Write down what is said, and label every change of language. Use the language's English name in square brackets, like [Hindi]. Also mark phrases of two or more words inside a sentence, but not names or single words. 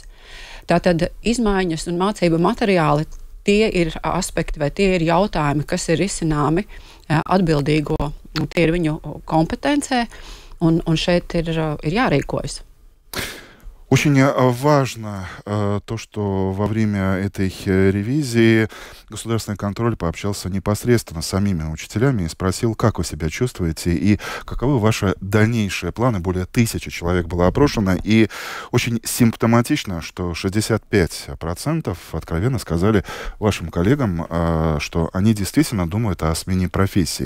[Latvian] Tātad izmaiņas un mācību materiāli, tie ir aspekti vai tie ir jautājumi, kas ir risināmi atbildīgo, tie ir viņu kompetencē, un šeit ir jārīkojas. [Russian] Очень важно то, что во время этой ревизии государственный контроль пообщался непосредственно с самими учителями и спросил, как вы себя чувствуете и каковы ваши дальнейшие планы. Более 1000 человек было опрошено, и очень симптоматично, что 65% откровенно сказали вашим коллегам, что они действительно думают о смене профессии.